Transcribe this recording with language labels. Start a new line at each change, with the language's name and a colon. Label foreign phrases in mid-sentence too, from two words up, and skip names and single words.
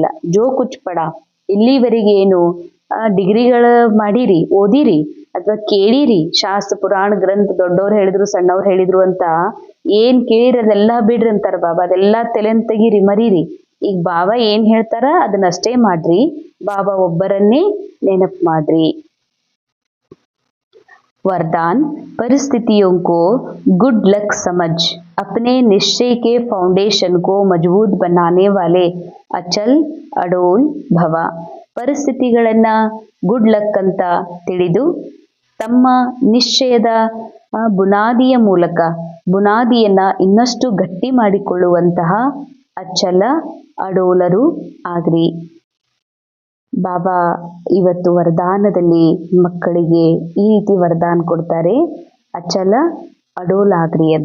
Hindi: जो कुछ पढ़ा,
Kannada: ಇಲ್ಲಿವರೆಗೆ ಏನು ಡಿಗ್ರಿಗಳು ಮಾಡಿರಿ, ಓದಿರಿ ಅಥವಾ ಕೇಳಿರಿ, ಶಾಸ್ತ್ರ ಪುರಾಣ ಗ್ರಂಥ ದೊಡ್ಡವ್ರು ಹೇಳಿದ್ರು ಸಣ್ಣವ್ರು ಹೇಳಿದ್ರು ಅಂತ ಏನ್ ಕೇಳಿರಿ ಅದೆಲ್ಲ ಬಿಡ್ರಿ ಅಂತಾರ ಬಾಬಾ. ಅದೆಲ್ಲ ತಲೆನ್ ತೆಗೀರಿ, ಮರೀರಿ. ಈಗ ಬಾಬಾ ಏನ್ ಹೇಳ್ತಾರ ಅದನ್ನಷ್ಟೇ ಮಾಡ್ರಿ. ಬಾಬಾ ಒಬ್ಬರನ್ನೇ ನೆನಪು ಮಾಡ್ರಿ.
Hindi: वरदान, परिस्थितियों को
English: good luck
Hindi: समझ अपने निश्चय के फाउंडेशन को मजबूत बनाने वाले अचल अडोल भवा.
Kannada: ಪರಿಸ್ಥಿತಿಗಳನ್ನ
English: good luck
Kannada: ಅಂತ ತಿಳಿದು ತಮ್ಮ ನಿಶ್ಚಯದ ಬುನಾದಿಯ ಮೂಲಕ ಬುನಾದಿಯನ್ನ ಇನ್ನಷ್ಟು ಗಟ್ಟಿ ಮಾಡಿಕೊಳ್ಳುವಂತಹ ಅಚಲ ಅಡೋಲರು ಆಗ್ರಿ. ಬಾಬಾ ಇವತ್ತು ವರದಾನದಲ್ಲಿ ಮಕ್ಕಳಿಗೆ ಈ ರೀತಿ ವರದಾನ ಕೊಡ್ತಾರೆ, ಅಚಲ ಅಡೋಲ್ ಆಗ್ರಿ ಅಂತ.